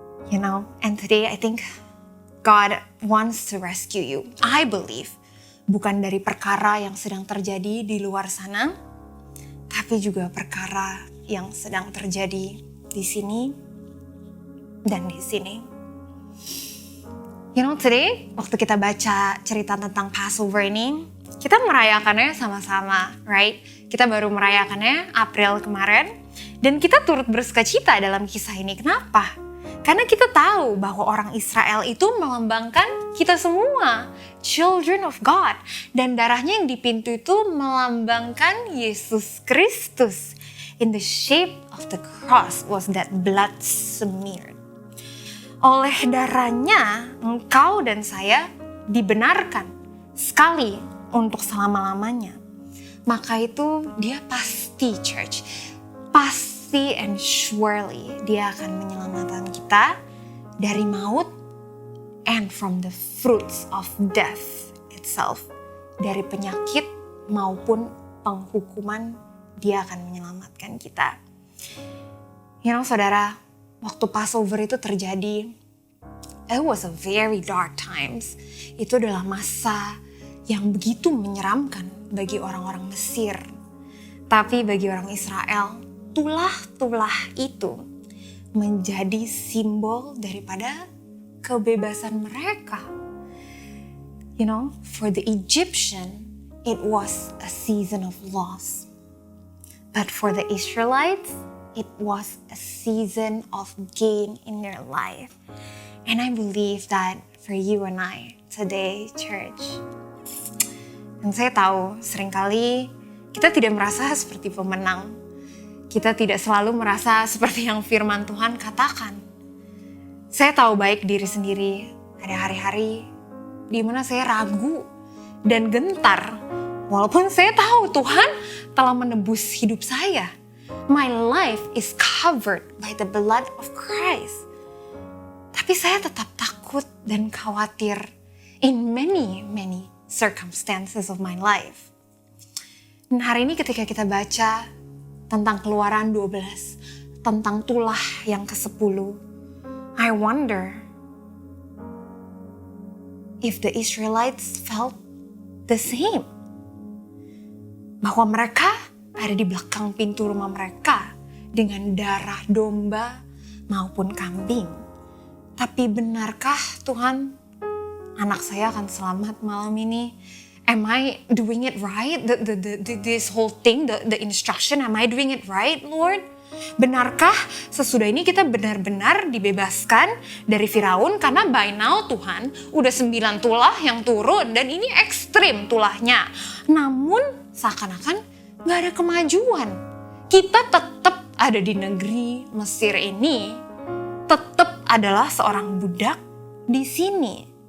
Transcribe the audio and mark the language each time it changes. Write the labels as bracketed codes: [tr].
[en] You know, and today I think God wants to rescue you. I believe, [id] bukan dari perkara yang sedang terjadi di luar sana, tapi juga perkara yang sedang terjadi di sini dan di sini. [en] You know, today [id] waktu kita baca cerita tentang Passover ini, kita merayakannya sama-sama, right? Kita baru merayakannya April kemarin, dan kita turut bersukacita dalam kisah ini. Kenapa? Karena kita tahu bahwa orang Israel itu melambangkan kita semua, [en] children of God. [id] Dan darahnya yang di pintu itu melambangkan Yesus Kristus. [en] In the shape of the cross was that blood smeared. [id] Oleh darahnya, engkau dan saya dibenarkan sekali untuk selama-lamanya. Maka itu dia pasti, church, pasti [en] and surely [id] dia akan menyelamatkan kita dari maut [en] and from the fruits of death itself. [id] Dari penyakit maupun penghukuman, dia akan menyelamatkan kita. [en] You know, saudara, [id] waktu Passover itu terjadi, [en] it was a very dark times. [id] Itu adalah masa yang begitu menyeramkan bagi orang-orang Mesir. Tapi bagi orang Israel, tulah-tulah itu menjadi simbol daripada kebebasan mereka. [en] You know, for the Egyptian, it was a season of loss. But for the Israelites, it was a season of gain in their life. And I believe that for you and I today, church. [id] Dan saya tahu seringkali kita tidak merasa seperti pemenang. Kita tidak selalu merasa seperti yang firman Tuhan katakan. Saya tahu baik diri sendiri, ada hari-hari di mana saya ragu dan gentar. Walaupun saya tahu Tuhan telah menebus hidup saya. [en] My life is covered by the blood of Christ. [id] Tapi saya tetap takut dan khawatir [en] in many circumstances of my life. [id] Dan hari ini ketika kita baca tentang Keluaran 12, tentang tulah yang ke-10, [en] I wonder if the Israelites felt the same. [id] Bahwa mereka ada di belakang pintu rumah mereka dengan darah domba maupun kambing. Tapi benarkah Tuhan anak saya akan selamat malam ini? [en] Am I doing it right? This whole thing, the instruction, am I doing it right, Lord? [id] Benarkah sesudah ini kita benar-benar dibebaskan dari Firaun? Karena [en] by now [id] Tuhan udah 9 tulah yang turun dan ini ekstrim tulahnya. Namun seakan-akan gak ada kemajuan. Kita tetap ada di negeri Mesir ini, tetap adalah seorang budak di sini.